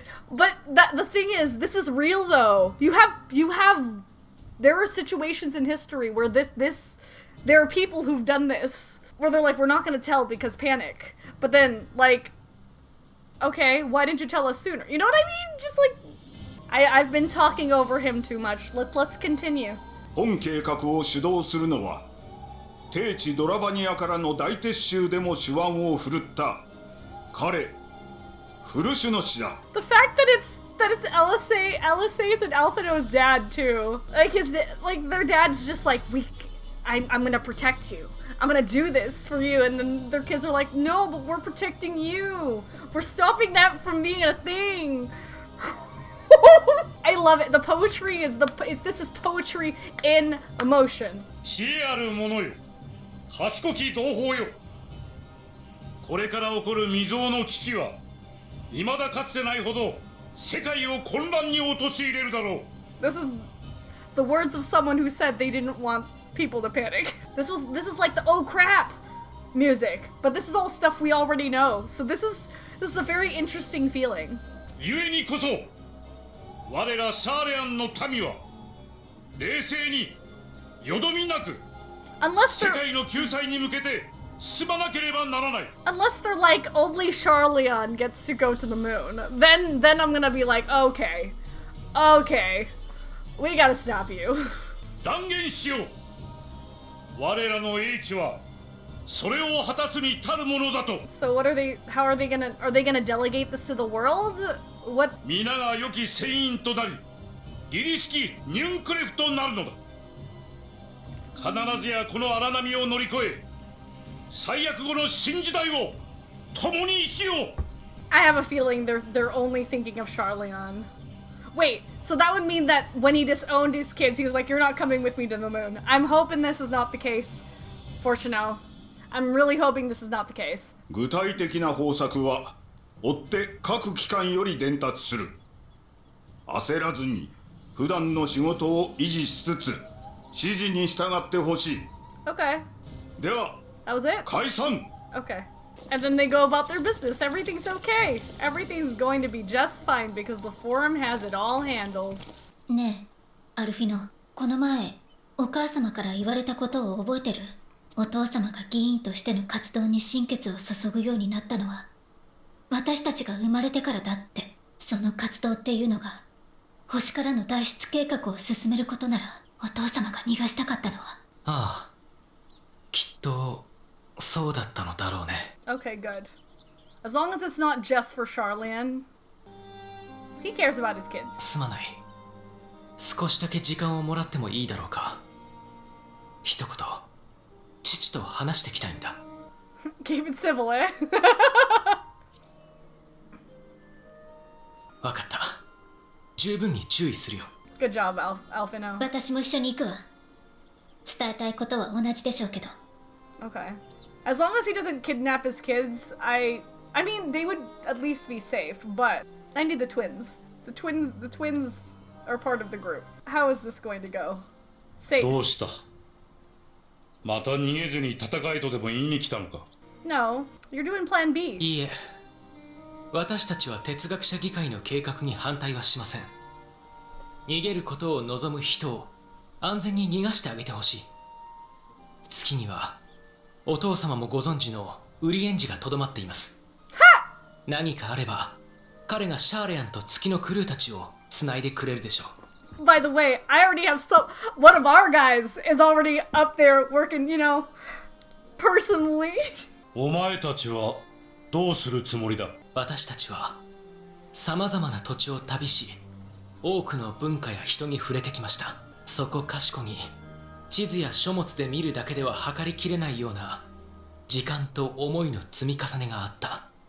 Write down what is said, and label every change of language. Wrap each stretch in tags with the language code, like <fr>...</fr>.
<en>But the thing is, this is real though. There are situations in history where there are people who've done this, where they're like, we're not gonna tell because panic. But then, like, okay, why didn't you tell us sooner? You know what I mean? Just like, I've been talking over him too much. Let's continue.</en> <ja>本計画を主導するのは低地ドラバニアからの大撤収でも手腕を振るった彼フルシュノ氏だ。</ja> <en>The fact that it's LSA's and Alphino's dad too. Like their dad's just like, I'm gonna protect you. I'm gonna do this for you, and then their kids are like, no, but we're protecting you. We're stopping that from being a thing. I love it. The poetry is this is poetry in emotion.</en> <ja>知恵ある者よ、賢き同胞よ。これから起こる未曾有の危機は未だかつてないほど世界を混乱に陥れるだろう。</ja> <en>This is the words of someone who said they didn't want people to panic. This is like the oh crap music, but this is all stuff we already know. So this is a very interesting feeling.</en> <ja>故にこそ我らシャーレアンの民は冷静によどみなく</ja> <en>Unless</en> <ja>世界の救済に向けて進まなければならない。</ja> <en>Unless they're like, only Charleon gets to go to the moon. Then I'm gonna be like, okay, we gotta stop you.</en> <ja>断言しよう。我らの英知はそれを果たすに足るものだと。</ja> <en>So how are they gonna delegate this to the world? What?</en> <ja>皆が良き船員となり、凛々しきニュンクレフとなるのだ。必ずやこの荒波を乗り越え、最悪後の新時代を共に生きよう。</ja> <en>I have a feeling they're only thinking of Charleon. Wait, so that would mean that when he disowned his kids, he was like, you're not coming with me to the moon. I'm hoping this is not the case for Chanel. I'm really hoping this is not the case.</en> <ja>具体的な方策は追って各機関より伝達する。焦らずに普段の仕事を維持しつつ指示に従ってほしい。</ja> <en>Okay,</en> <ja>では</ja> <en>that was it?</en> <ja>解散。</ja> <en>Okay. And then they go about their business. Everything's okay. Everything's going to be just fine because the forum has it all handled.</en> <ja>ねえ、アルフィノ、この前、お母様から言われたことを覚えてる？お父様が議員としての活動に心血を注ぐようになったのは、私たちが生まれてからだって。その活動っていうのが、星からの脱出計画を進めることなら、お父様が逃がしたかったのは。ああ、きっとそうだったのだろうね。</ja> <en>Okay, good. As long as it's not just for Charleon, he cares about his kids.</en> <ja>すまない。少しだけ時間をもらってもいいだろうか。一言、父と話してきたいんだ。</ja> <en>Keep it civil, eh?</en> <ja>わかった。十分に注意するよ。</ja> <en>Good job, Alphino.</en> <ja>私も一緒に行くわ。伝えたいことは同じでしょうけど。</ja> <en>Okay. As long as he doesn't kidnap his kids, I mean, they would at least be safe, but I need the twins. The twins are part of the group. How is this going to go? Safe.</en> <ja>どうした？また逃げずに戦えとでも言いに来たのか？</ja> <en>No, you're doing plan B.</en> <ja>いいえ、私たちは哲学者議会の計画に反対はしません。逃げることを望む人を安全に逃がしてあげてほしい。月にはお父様もご存知のウリエンジがとどまっています。何かあれば彼がシャーレアンと月のクルーたちをつないでくれるでしょう。</ja> <en>By the way, I already have one of our guys is already up there working, personally.</en> <ja>お前たちはどうするつもりだ？私たちは様々な土地を旅し、多くの文化や人に触れてきました。そこかしこに地図や書物で見るだけでは測りきれないような時間と思いの積み重ねがあった。</ja>